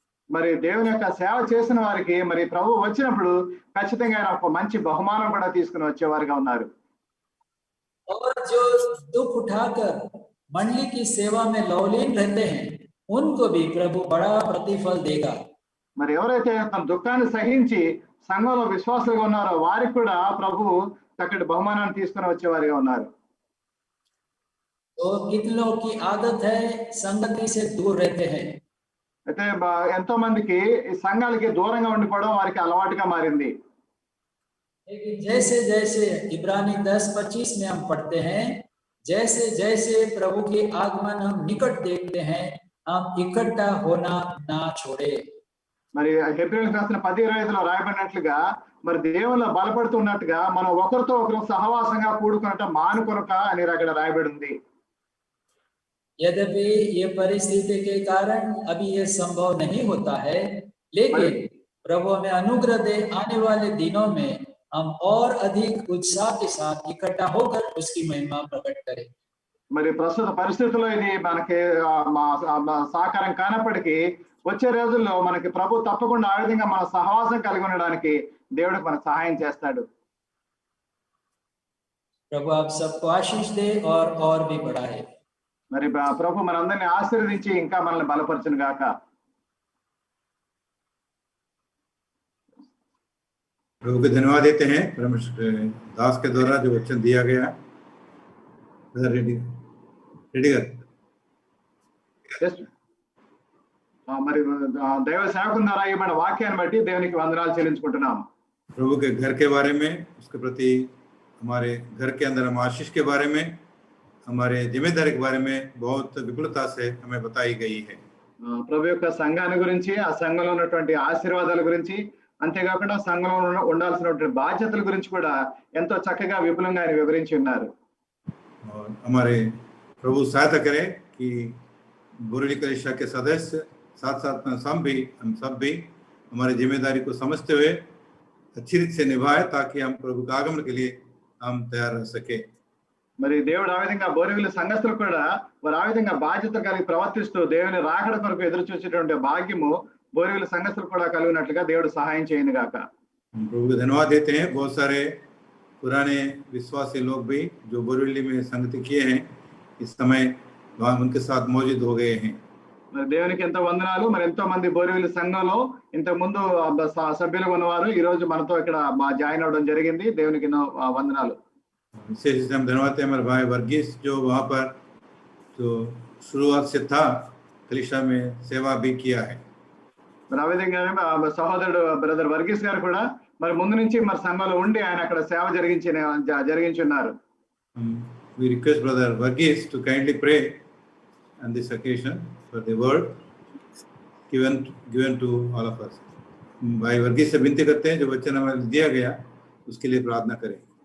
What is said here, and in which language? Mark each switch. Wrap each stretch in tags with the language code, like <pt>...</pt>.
<te>మరి దేవుని యొక్క సేవ చేసిన వారికి మరి ప్రభు వచ్చినప్పుడు ఖచ్చితంగా ఆయన ఒక మంచి బహుమానం కూడా తీసుకుని వచ్చేవారుగా ఉన్నారు.</te> <hi>और जो दुख उठाकर मंडली की सेवा में लवलीन रहते हैं उनको भी प्रभु बड़ा प्रतिफल देगा।</hi> <te>మరి ఎవరైతే తన దుఃఖాన్ని సహించి సంఘంలో విశ్వాసులుగా ఉన్నారో వారికి కూడా ప్రభు చక్కటి బహుమానాన్ని తీసుకుని వచ్చేవారిగా ఉన్నారు.</te> <hi>तो कितने लोगों की आदत है संगति से दूर रहते हैं।</hi> <te>అయితే ఎంతో మందికి ఈ సంఘాలకి దూరంగా ఉండిపోవడం వారికి అలవాటుగా మారింది.</te> <hi>लेकिन जैसे जैसे इब्रानी 10:25 में हम पढ़ते हैं, जैसे जैसे प्रभु के आगमन हम निकट देखते हैं, हम इकट्ठा होना ना छोड़े।</hi> <te>మరి హెబ్రీయులకు రాసిన 10:25లో రాయబడినట్లుగా మరి దేవుల్లో బలపడుతున్నట్టుగా మనం ఒకరితో ఒకరు సహవాసంగా కూడుకున్నట్టు మానుకొనక అని అక్కడ రాయబడి ఉంది.</te> <hi>यद्यपि ये परिस्थिति के कारण अभी ये संभव नहीं होता है, लेकिन प्रभु हमें अनुग्रह दे आने वाले दिनों में हम और अधिक उत्साह के साथ इकट्ठा होकर उसकी महिमा प्रकट करें।</hi> <te>మరి ప్రస్తుత పరిస్థితుల్లో ఇది మనకి సహకారం కానప్పటికీ వచ్చే రోజుల్లో మనకి ప్రభు తప్పకుండా ఆ విధంగా మన సహవాసం కలిగి ఉండడానికి దేవుడు మనకు సహాయం చేస్తాడు.</te> <hi>प्रभु आप सबको आशीष दे और भी बढ़ाए।</hi> <te>మరి ప్రభు మనందరినీ ఆశీర్వదించి ఇంకా మనల్ని బలపరచును గాక.</te> <hi>प्रभु को धन्यवाद देते हैं परमेश्वर दास के द्वारा जो वचन दिया गया। रेडी कर</hi> <te>మరి దైవ సేవకుని ద్వారా ఇవ్వబడిన వాక్యాన్ని బట్టి దేవునికి వందనాలు చెల్లించుకుంటున్నాము.</te> <hi>प्रभु के घर के बारे में, उसके प्रति हमारे घर के अंदर हम आशीष के बारे में, हमारे जिम्मेदारी के बारे में बहुत विपुलता से हमें बताई गई है.</hi> <te>ప్రభు యొక్క సంఘాన్ని గురించి, ఆ సంఘంలో ఉన్నటువంటి ఆశీర్వాదాల గురించి, అంతేకాకుండా సంఘంలో ఉండాల్సినటువంటి బాధ్యతల గురించి కూడా ఎంతో చక్కగా విపులంగా ఆయన వివరించి ఉన్నారు.</te> <hi>हमारे प्रभु सहायता करे कि बोरेली कलीसिया के सदस्य साथ साथ में हम सब भी हमारे जिम्मेदारी को समझते हुए अच्छी रीति से निभाए ताकि हम प्रभु के आगमन के लिए हम तैयार रह सके.</hi> <te>మరి దేవుడు ఆ విధంగా బోరేవిల్లి సంఘస్థులు కూడా వారు ఆ విధంగా బాధ్యత కలిగి ప్రవర్తిస్తూ దేవుని రాకడ కొరకు ఎదురు చూసేటువంటి భాగ్యము బోరేవిల్లి సంఘస్థులు కూడా కలిగినట్లుగా దేవుడు సహాయం చేయను గాక.</te> <hi>प्रभु को धन्यवाद देते हैं. बहुत सारे पुराने विश्वासी लोग भी जो बोरेवली में संगति किए हैं इस समय वहाँ उनके साथ मौजूद हो गए हैं.</hi> <te>మరి దేవునికి ఎంతో వందనాలు. మరి ఎంతో మంది బోరేవిల్లి సంఘంలో ఇంతకు ముందు సభ్యులుగా ఉన్నవారు ఈ రోజు మనతో ఇక్కడ జాయిన్ అవ్వడం జరిగింది. దేవునికి ఎన్నో వందనాలు.</te> <hi>विशेष हम धन्यवाद हैं हमारे भाई वर्गीस जो वहाँ पर जो शुरुआत से था कलीसिया में सेवा भी किया है.</hi> <te>మరి ఆ విధంగానే సహోదరుడు బ్రదర్ వర్గీస్ గారు కూడా మరి ముందు నుంచి మరి సంఘంలో ఉండి ఆయన అక్కడ సేవ జరిగించున్నారు.</te> <en>We request brother Varghese to kindly pray on this occasion for the word given to all of us.</en> <hi>भाई वर्गीस से विनती करते हैं जो वचन हमें दिया गया उसके लिए प्रार्थना करें.</hi>